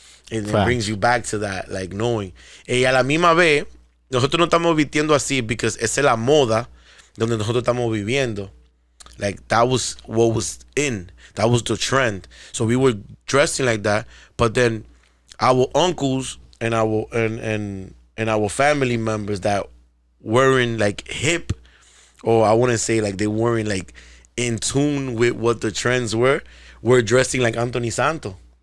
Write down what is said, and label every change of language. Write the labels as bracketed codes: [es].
[en] And it brings you back to that, like knowing. [es] Y a la misma vez, nosotros no estamos vistiendo así porque esa es la moda donde nosotros estamos viviendo. [en] Like that was what was in. That was the trend. So we were dressing like that. But then our uncles and our family members that weren't like hip, or I wouldn't say like they weren't like in tune with what the trends were dressing like Anthony Santos.